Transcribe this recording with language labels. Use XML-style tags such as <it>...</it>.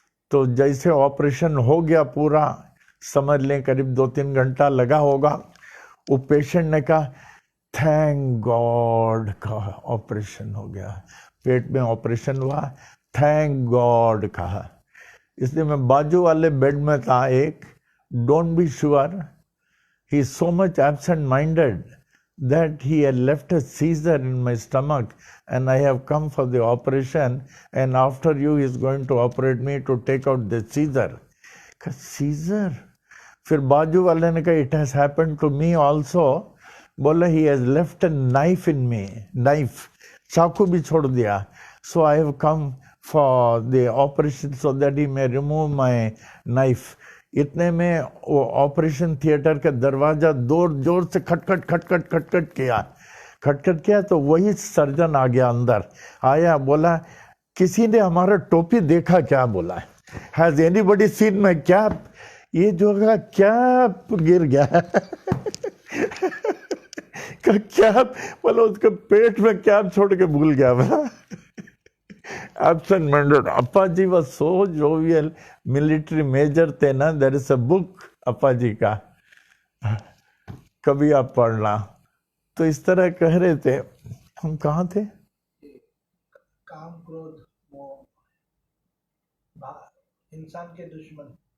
<hi>तो जैसे ऑपरेशन हो गया पूरा, समझ लें करीब 2-3 घंटा लगा होगा, वो पेशेंट ने कहा</hi> <en>thank God</en> <hi>का ऑपरेशन हो गया, पेट में ऑपरेशन हुआ, थैंक गॉड कहा। इसलिए मैं बाजू वाले बेड में था एक,</hi> <en>Don't be sure, he is so much absent-minded that he had left a seizure in my stomach and I have come for the operation, and after you he is going to operate me to take out the seizure. Seizure?</en> <hi>फिर बाजू वाले ने कहा</hi> <en>it has happened to me also.</en> <hi>बोला</hi> <en>he has left a knife in me, knife,</en> <hi>चाकू भी छोड़ दिया,</hi> <en>so I have come for the operation so that he may remove my knife.</en> <hi>इतने में वो ऑपरेशन थिएटर का दरवाजा जोर से खटखट किया, तो वही सर्जन आ गया, अंदर आया, बोला किसी ने हमारा टोपी देखा क्या? बोला</hi> <en>Has anybody seen my cap?</en> <hi>ये जो कैप गिर गया। कैप, बोला उसके पेट में कैप छोड़ के भूल गया।</hi> <en>बोला absent minded.</en> <hi>Appa ji</hi> <en>was so jovial,</en> <hi>military major थे ना।</hi> <en>there is a book</en> <hi>Appa ji का, कभी आप पढ़ना। तो इस तरह कह रहे थे, हम कहाँ थे? काम, क्रोध, मोह, इंसान के दुश्मन।</hi>